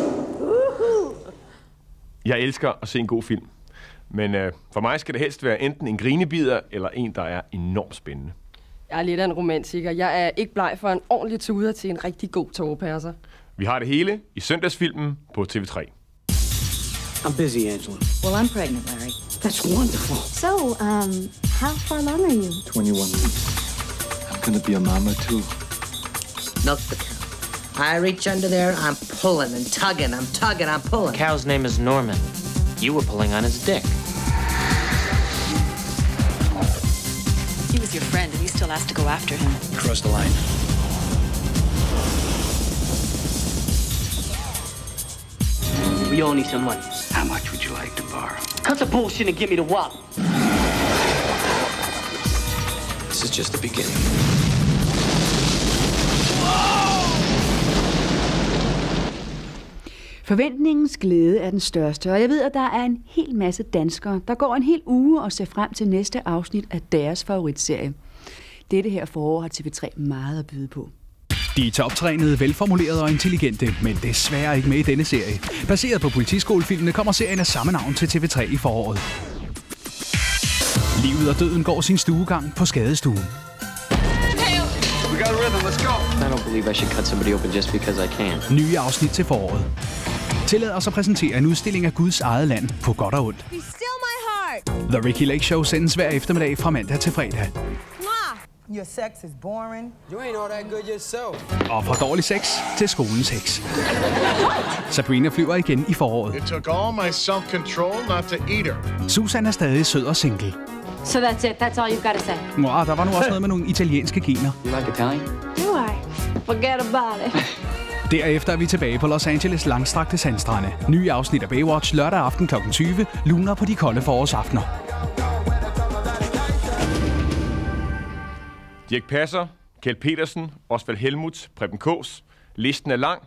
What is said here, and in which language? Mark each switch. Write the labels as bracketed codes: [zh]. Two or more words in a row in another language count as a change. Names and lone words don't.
[da] Jeg elsker at se en god film. Men for mig skal det helst være enten en grinebider eller en, der er enormt spændende. Jeg er lidt af en romantiker. Jeg er ikke bleg for en ordentlig tuder til en rigtig god tårepasser. Vi har det hele i søndagsfilmen på TV3. [en] I'm busy, Angela. Well, I'm pregnant, Larry. That's wonderful. So, how far along are you? 21 weeks. I'm gonna be a mama too. Milk the cow. I reach under there, I'm pulling and tugging, I'm tugging, I'm pulling. The cow's name is Norman. You were pulling on his dick. He was your friend, and you still asked to go after him. You crossed the line. We all need some money. How much would you like to borrow? Cut the bullshit and give me the wop. This is just the beginning. [da] Forventningens glæde er den største, og jeg ved, at der er en hel masse danskere, der går en hel uge og ser frem til næste afsnit af deres favoritserie. Dette her forår har TV3 meget at byde på. De er toptrænede, velformulerede og intelligente, men desværre ikke med i denne serie. Baseret på politiskolefilmene kommer serien af samme navn til TV3 i foråret. Livet og døden går sin stuegang på skadestuen. [en] We got a rhythm, let's go. I don't believe I should cut somebody open just because I can. [da] Nye afsnit til foråret. Tillad os at præsentere en udstilling af Guds eget land på godt og ondt. The Ricky Lake Show sendes hver eftermiddag fra mandag til fredag. [en] Your sex is boring. You ain't all that good yourself. [da] Og fra dårlig sex til skolens heks. Sabrina flyver igen i foråret. [en] It took all my self-control not to eat her. [da] Susan er stadig sød og single. [en] So that's it. That's all you've got to say. [da] Nå, der var nu også noget med nogle italienske gener. [en] You like Italian? Do I? Forget about it. [da] Derefter er vi tilbage på Los Angeles langstrakte sandstrande. Nye afsnit af Baywatch lørdag aften kl. 20. Luner på de kolde forårsaftener. Dirch Passer, Kjeld Petersen, Osvald Helmuth, Preben Kaas. Listen er lang.